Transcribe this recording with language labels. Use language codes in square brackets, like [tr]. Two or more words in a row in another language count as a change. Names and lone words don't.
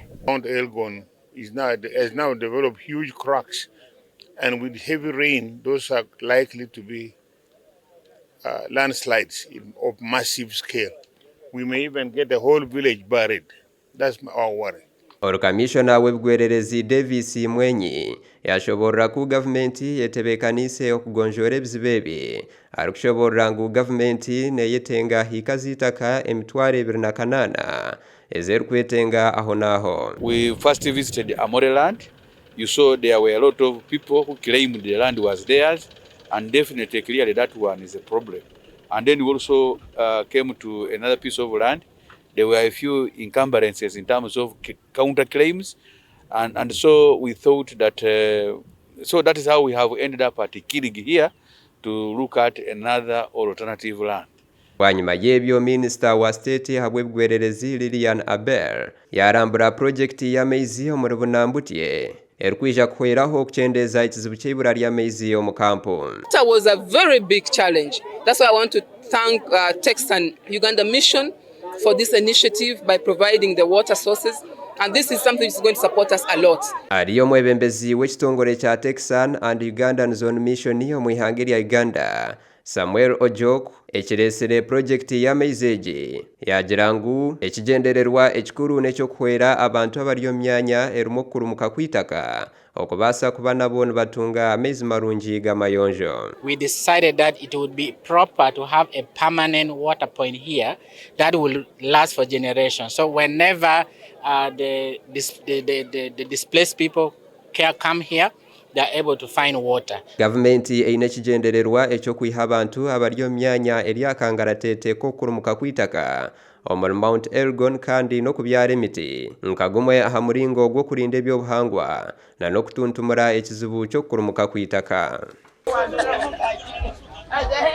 [en] Mount Elgon has now developed huge cracks, and with heavy rain, those are likely to be landslides of massive scale. We may even get the whole village buried. That's our worry. [nyn] Commissioner w'ebigwererezi Davis Mwenyi yashoborera ku gavumenti yetebekanise okugonjora ebizibu ebi arikushobora ngu gavumenti neyetenga hikazitaka emitwaro 28 ezerukwetenga aho naho. [en] We first visited Amore land. You saw there were a lot of people who claimed the land was theirs, and definitely clearly that one is a problem. And then we also came to another piece of land. There were a few encumbrances in terms of counter claims, and so we thought that so that is how we have ended up at Kirigi here to look at another alternative land. [nyn] Bwanyuma y'ebyo minisita wa state habw'ebigwererezi Lilian Aber yarambura projekti y'amaizi omu Bunambutye erikwija kuhweraho okuchendeza ekizibu ky'ibura ly'amaizi omu kampu. [en] That was a very big challenge. That's why I want to thank Texan Uganda Mission for this initiative by providing the water sources, and this is something that's going to support us a lot. [nyn] Ariyo mwebembezi w'ekitongole kya Texan and Ugandan Zone Mission omu ihanga lya Uganda Samuel Ojok ekiresere projekti y'amaizi egi yagira ngu ekigendererwa ekikuru n'ekyokuhwera abantu abali omu myanya erimu okurumuka kwitaka okubaasa kuba nabo nibatunga amaizi marungi g'amayonjo. [en] We decided that it would be proper to have a permanent water point here that will last for generations. So whenever the displaced people come here, they are able to find water. [nyn] Gavumenti eine ekigendererwa eky'okwiha abantu abali omu myanya eri akangaratete k'okurumuka kwitaka omu Mount Elgon kandi n'okubyara emiti nkagumwe aha muringo ogw'okurinda ebyobuhangwa na n'okutuntumura ekizibu ky'okurumuka kwitaka.